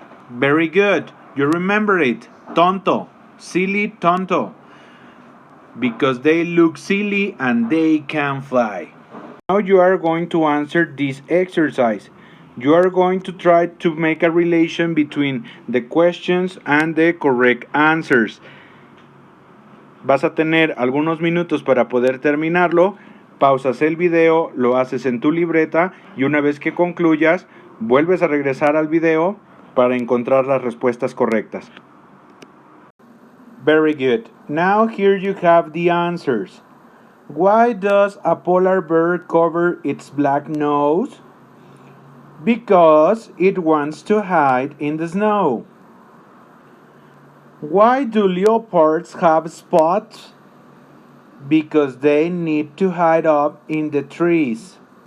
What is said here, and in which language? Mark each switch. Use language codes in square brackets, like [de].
[en] Very good. You remember it. Tonto. Silly, tonto. Because they look silly and they can fly. Now you are going to answer this exercise. You are going to try to make a relation between the questions and the correct answers. [es] Vas a tener algunos minutos para poder terminarlo. Pausas el video, lo haces en tu libreta y una vez que concluyas, vuelves a regresar al video para encontrar las respuestas correctas. [en] Very good. Now here you have the answers. Why does a polar bear cover its black nose? Because it wants to hide in the snow. Why do leopards have spots? Because they need to hide up in the trees.